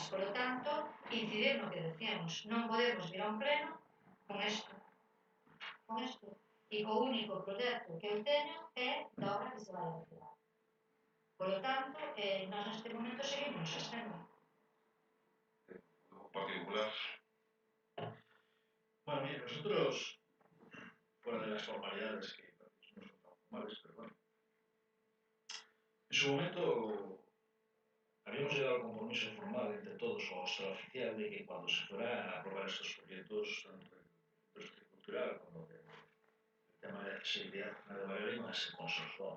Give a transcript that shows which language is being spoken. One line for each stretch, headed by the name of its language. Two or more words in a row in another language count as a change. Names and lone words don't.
Spanish: Por lo tanto,
Galician: incidir no que decíamos. Non podemos vir a un pleno con isto. E co único proxecto que eu teño é da obra que se vai a retirar.
Spanish: Por lo tanto,
Galician: nós neste momento seguimos estendo. Partido Popular.
Spanish: Bueno, mire, nosotros, fuera de las formalidades que no son tan formales, pero bueno, en su momento habíamos llegado al compromiso formal entre todos o extraoficial de que cuando se fuera a aprobar estos proyectos, tanto el sector cultural como el tema de accesibilidad de manera iba a ser consensuado.